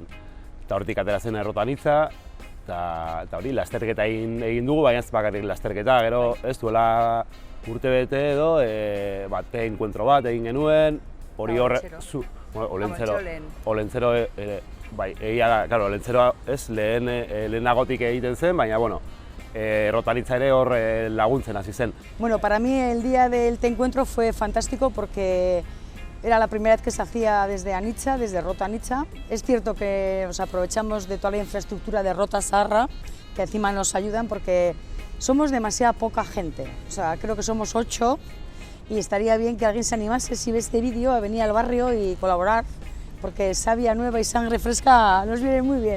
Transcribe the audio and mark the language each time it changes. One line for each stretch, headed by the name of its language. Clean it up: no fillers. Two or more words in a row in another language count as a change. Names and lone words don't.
Basque: Eta hortik atera zen Errota Anitza, eta hori, lasterketa egin dugu, baina ez bakarrik lasterketa, gero ez duela urte bete edo, te enkuentro bat egin genuen, hori horre... Olentzero ere, bai, egia da, claro, Olentzero ez lehenagotik egiten zen, baina, bueno, Errota Anitza ere hor laguntzen hasi zen. Bueno,
Spanish: para mí el día del Te Encuentro fue fantástico porque era la primera vez que se hacía desde Anitza, desde Errota Anitza. Es cierto que nos aprovechamos de toda la infraestructura de Errota Zaharra, que encima nos ayudan porque somos demasiada poca gente. O sea, creo que somos 8 y estaría bien que alguien se animase, si ve este vídeo, a venir al barrio y colaborar, porque savia nueva y sangre fresca nos viene muy bien.